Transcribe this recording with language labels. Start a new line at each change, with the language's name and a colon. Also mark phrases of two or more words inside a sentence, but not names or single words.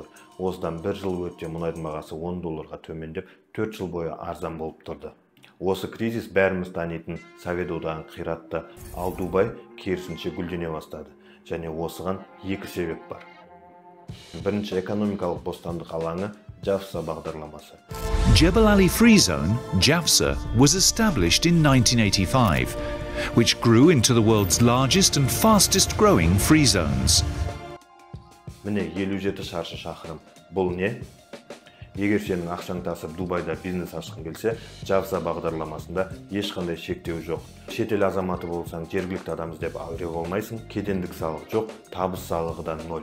Kazakh: Осыдан бір жыл өтте мұнайдың бағасы $10 төмендеп, 4 жыл бойы арзан болып тұрды. Осы кризис бәріміз танитын Совет одағын қиратты, ал Дубай керісінше гүлдене бастады. Және осыған екі себеп бар. Бірінші, экономикалық бостандық алаңы JAFZA бағдарламасы.
English: Jebel Ali Free Zone, JAFZA, was established in 1985, which grew into the world's largest and fastest growing free zones.
Kazakh: Міне 57 шаршы шақырым. Бұл не? Егер сенің ақшаң тасып Дубайда бизнес ашқың келсе, JAFZA бағдарламасында ешқандай шектеу жоқ. Шетел азаматы болсаң, жергілікті адам іздеп ауре болмайсың, кедендік салық жоқ, табыс салығы да 0.